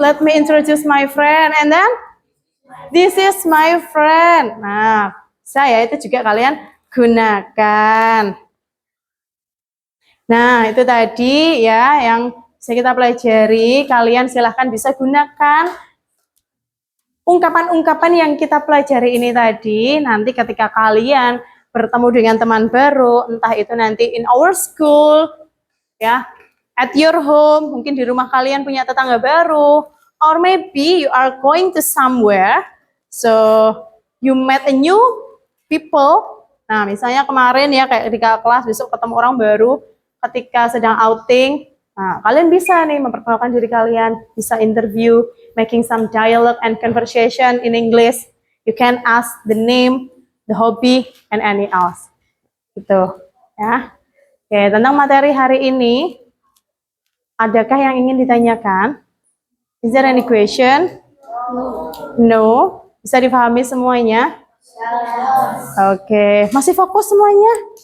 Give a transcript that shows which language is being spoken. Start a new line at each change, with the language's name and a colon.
English: Let me introduce my friend, and then this is my friend.
Indonesian: Nah, saya itu juga kalian gunakan. Nah, itu tadi ya yang bisa kita pelajari. Kalian silahkan bisa gunakan ungkapan-ungkapan yang kita pelajari ini tadi. Nanti ketika kalian bertemu dengan teman baru, entah itu nanti
English: in our school,
Indonesian: ya,
English: at your home,
Indonesian: mungkin di rumah kalian punya tetangga baru,
English: or maybe you are going to somewhere, so you met a new people.
Indonesian: Nah, misalnya kemarin ya kayak di kelas, besok ketemu orang baru, ketika sedang outing, nah, kalian bisa nih memperkenalkan diri kalian, bisa interview,
English: making some dialogue and conversation in English. You can ask the name, the hobby, and any else.
Indonesian: Gitu, ya. Oke, tentang materi hari ini, adakah yang ingin ditanyakan?
English: Is there any question? No.
Indonesian: Bisa dipahami semuanya? Oke, masih fokus semuanya?